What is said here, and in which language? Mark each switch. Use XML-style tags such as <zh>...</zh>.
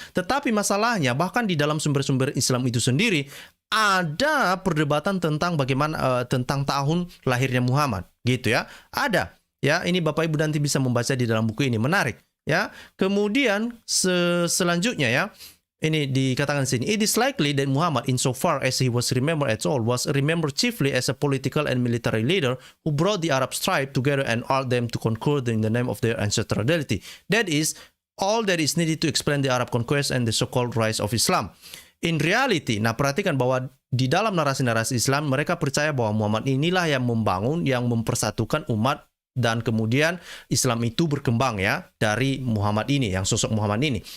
<id>Tetapi masalahnya bahkan di dalam sumber-sumber Islam itu sendiri ada perdebatan tentang bagaimana tentang tahun lahirnya Muhammad gitu ya. Ada ya, ini Bapak Ibu nanti bisa membaca di dalam buku ini, menarik ya. Kemudian selanjutnya ya, ini dikatakan di sini,</id> <en>it is likely that Muhammad, insofar as he was remembered at all, was remembered chiefly as a political and military leader who brought the Arab tribe together and urged them to conquer in the name of their ancestrality. That is all that is needed to explain the Arab conquest and the so-called rise of Islam. In reality,</en> <id>nah perhatikan bahwa di dalam narasi-narasi Islam mereka percaya bahwa Muhammad inilah yang membangun, yang mempersatukan umat, dan kemudian Islam itu berkembang ya dari Muhammad ini, yang sosok Muhammad ini.</id>